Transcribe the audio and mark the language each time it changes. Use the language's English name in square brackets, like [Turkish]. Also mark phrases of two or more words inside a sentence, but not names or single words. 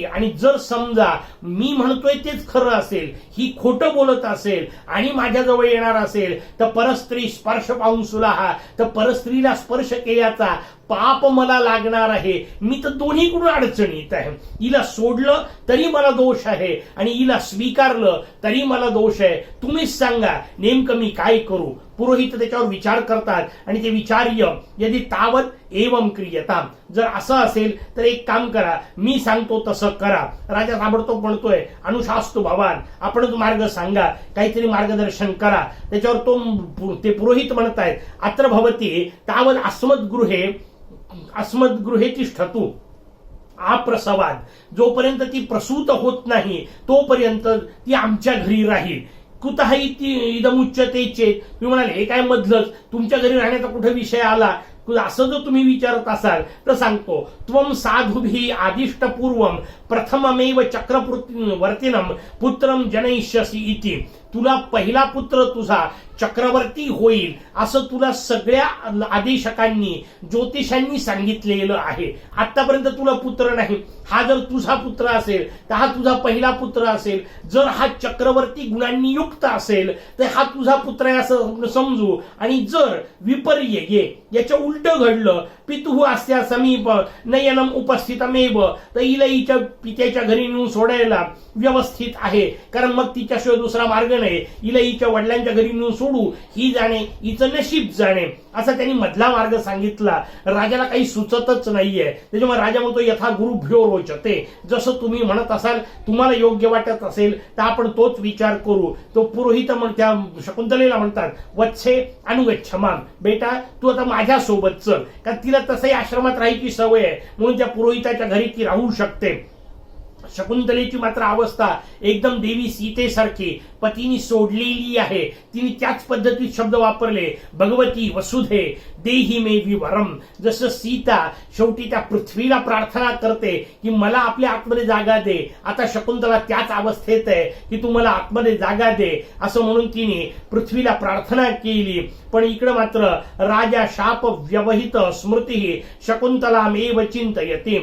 [Marathi] आणि जर समजा मी म्हणतोय तेच खरं असेल, ही खोटं बोलत असेल आणि माझ्याजवळ येणार असेल, तर परस्त्री स्पर्श पाऊसुला हा, तर परस्त्रीला स्पर्श केल्याचा पाप मला लागणार आहे. मी तर दोन्हीकडून अडचणीत आहे. हिला सोडलं तरी मला दोष आहे आणि हिला स्वीकारलं तरी मला दोष आहे. तुम्हीच सांगा नेमकं मी काय करू. पुरोहित त्याच्यावर विचार करतात आणि ते [Sanskrit] विचार्य यदि तावत एवं क्रियता. [Marathi] जर असं असेल तर एक काम करा, मी सांगतो तसं करा. राजा ताबडतोब म्हणतोय [Sanskrit] अनुशास्तु भवान, [Marathi] आपणच मार्ग सांगा, काहीतरी मार्गदर्शन करा. त्याच्यावर ते पुरोहित म्हणतायत [Sanskrit] अत्र भवती तावत अस्मद्गृहे तिष्ठतु अप्रसवाद. [Marathi] जोपर्यंत ती प्रसूत होत नाही तोपर्यंत ती आमच्या घरी राहील. [Sanskrit] कुतः इदमुच्यते चेत. [Marathi] तुम्ही म्हणाले हे काय मधलंच, तुमच्या घरी राहण्याचा कुठे विषय आला, असं जर तुम्ही विचारत असाल तर सांगतो. [Sanskrit] त्वम साधुभी आदिष्टपूर्वम प्रथममेव चक्रवर्तीनम पुत्रम जनयिष्यसि इति. [Marathi] तुला पहिला पुत्र तुझा चक्रवर्ती होईल असं तुला सगळ्या आदेशकांनी, ज्योतिषांनी सांगितलेलं आहे. आतापर्यंत तुला पुत्र नाही. हा जर तुझा पुत्र असेल तर हा तुझा पहिला पुत्र असेल. जर हा चक्रवर्ती गुणांनी युक्त असेल तर हा तुझा पुत्र आहे असं समजू. आणि जर विपर्य याच्या उलट घडलं, [Sanskrit] पितुः अस्या समीप नयनम उपस्थितमेव, [Marathi] तर हिला हिच्या पित्याच्या घरी नेऊन सोडायला व्यवस्थित आहे, कारण मग तिच्याशिवाय दुसरा मार्ग नाही. हिला हिच्या वडिलांच्या घरी नेऊन सोडू, ही जाणे हिचं नशीब जाणे, असा त्यांनी मधला मार्ग सांगितला. राजाला काही सुचतच नाहीये. त्याच्यामुळे राजा म्हणतो [Sanskrit] यथा गुरुभ्यो रोचते. [Marathi] जसं तुम्ही म्हणत असाल, तुम्हाला योग्य वाटत असेल तर आपण तोच विचार करू. तो पुरोहित त्या शकुंतलेला म्हणतात [Sanskrit] वत्से अनुगच्छमाम, [Marathi] बेटा तू आता माझ्या सोबत चल, कारण तिला तसंही आश्रमात राहायची सवय आहे, म्हणून त्या पुरोहिताच्या घरी ती राहू शकते. शकुंतलेची मात्र अवस्था एकदम देवी सीतेसारखी पतीनी सोडलेली आहे. तिने त्याच पद्धतीत शब्द वापरले, [Sanskrit] भगवती वसुधे देही मे विवरम. [Marathi] जसं सीता शेवटी त्या पृथ्वीला प्रार्थना करते की मला आपल्या आतमध्ये जागा दे, आता शकुंतला त्याच अवस्थेत आहे की तू मला आतमध्ये जागा दे, असं म्हणून तिने पृथ्वीला प्रार्थना केली. पण इकडे मात्र [Sanskrit] राजा शाप व्यवहित स्मृती शकुंतलामेव चिंतयते.